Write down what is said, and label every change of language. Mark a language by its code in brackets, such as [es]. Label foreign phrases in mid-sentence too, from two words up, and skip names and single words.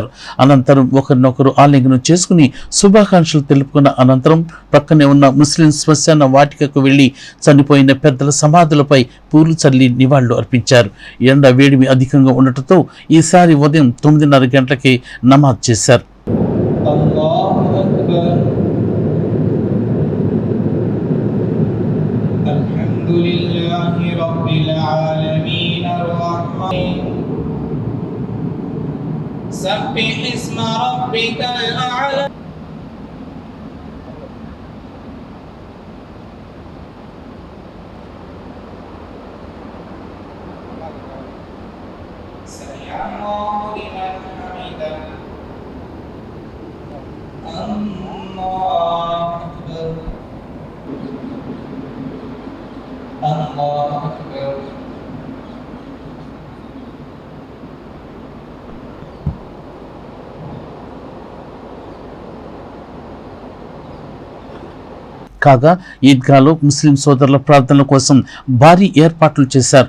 [te] అనంతరం ఒకరినొకరు ఆలింగనం చేసుకుని శుభాకాంక్షలు తెలుపుకున్న అనంతరం పక్కనే ఉన్న ముస్లిం శ్మశాన వాటికకు వెళ్లి చనిపోయిన పెద్దల సమాధులపై పూలు చల్లి నివాళులు అర్పించారు. ఎండ వేడిమి అధికంగా ఉండటంతో ఈసారి ఉదయం 9:30 గంటలకే నమాజ్ చేశారు. [ar] سبح اسم ربك الأعلى سمع الله لمن حمده الله أكبر الله أكبر. [te] కాగా ఈద్గాలో ముస్లిం సోదరుల ప్రార్థనల కోసం భారీ ఏర్పాట్లు చేశారు.